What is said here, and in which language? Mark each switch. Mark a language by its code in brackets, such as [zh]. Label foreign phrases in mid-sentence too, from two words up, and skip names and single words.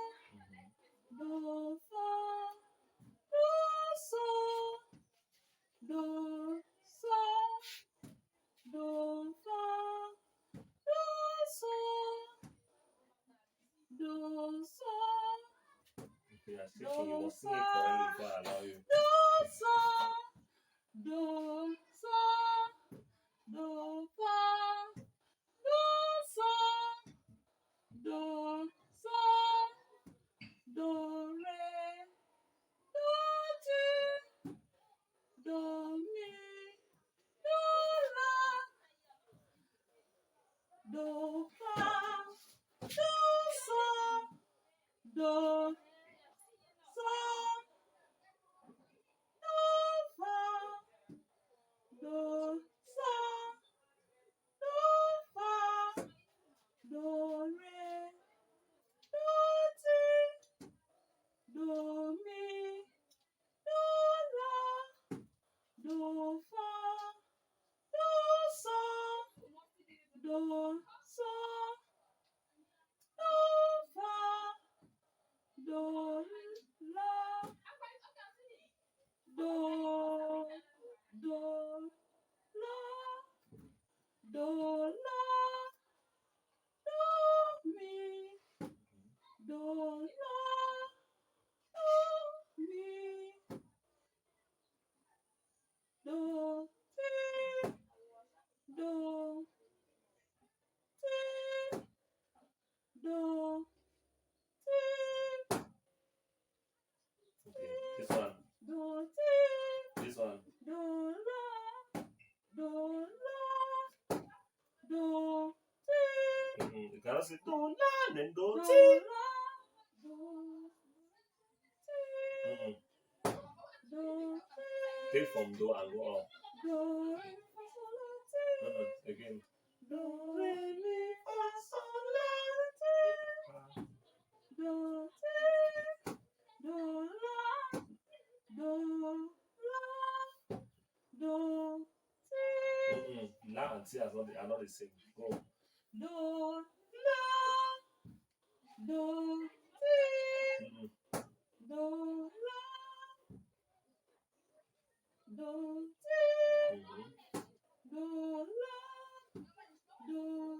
[en] Mm-hmm. do, fa, do, sol, do, sol, do, fa, do, sol, do, sol, If you are shaking, you must sing it correctly before I allow you. do, sol, do, sol, do, fa, do, sol, do, sol, do, re, do, ti, do, mi, do, la, do, fa, do, sol, do, sol, do, fa, do, sol, do, fa, do, re, do, ti, do, mi, do, la, do, fa, do, sol, do, sol, do, fa, do, la, do, do, la, do, la, do, mi, do, la, do, mi, do, ti, do, ti, do, ti, Okay. This one. do, ti, This one. do, la, do, la, do, ti, Mm-mm. You cannot say do la then do do, ti. la, do, ti, Mm-mm. do, ti, Take from do and go up. do, re, fa, sol, la, ti, Again. do, re, mi, fa, sol, la, ti, do, ti, do, la, do, la, do, ti, Mm-mm. La and ti are not the same. Go. do, la, do, Mm-mm. do, la, do, Mhm. do, la, do,